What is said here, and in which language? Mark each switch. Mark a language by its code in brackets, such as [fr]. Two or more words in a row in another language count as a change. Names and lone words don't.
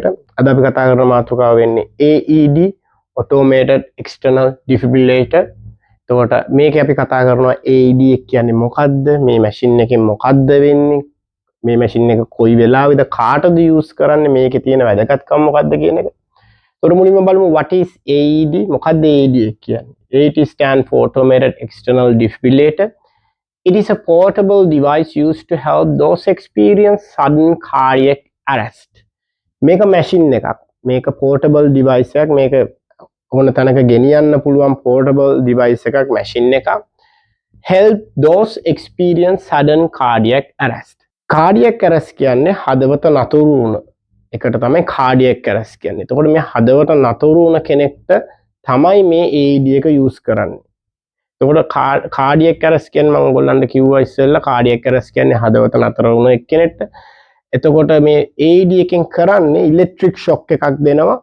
[si] අද අපි කතා කරන මාතෘකාව වෙන්නේ AED [en] Automated External Defibrillator. [si] එතකොට මේකේ අපි කතා කරනවා AED කියන්නේ මොකද්ද? මේ මැෂින් එකෙන් මොකද්ද වෙන්නේ? මේ මැෂින් එක කොයි වෙලාවෙද කාටද යූස් කරන්නේ? මේකේ තියෙන වැදගත්කම මොකද්ද කියන එක. එතකොට මුලින්ම බලමු [en] what is AED? [si] මොකද්ද AED කියන්නේ? [en] AED stand for Automated External Defibrillator. It is a portable device used to help those experience sudden cardiac arrest. [si] මේක machine එකක්. මේක [en] portable device [si] එකක්. මේක ඕන තැනක ගෙනියන්න පුළුවන් [en] portable device [si] එකක්, machine එකක්. [en] Help those experience sudden cardiac arrest. Cardiac arrest [si] කියන්නේ හදවත නතර වුණ එකට තමයි [en] cardiac arrest [si] කියන්නේ. එතකොට මේ හදවත නතර වුණ කෙනෙක්ට තමයි මේ AED එක use කරන්නේ. එතකොට [en] cardiac arrest [si] කියන්නේ මම ඔයගොල්ලන්ට කිව්වා ඉස්සෙල්ලා [en] cardiac arrest [si] කියන්නේ හදවත නතර වුණ එක්කෙනෙක්ට. එතකොට මේ AED එකෙන් කරන්නේ [en] electric shock [si] එකක් දෙනවා.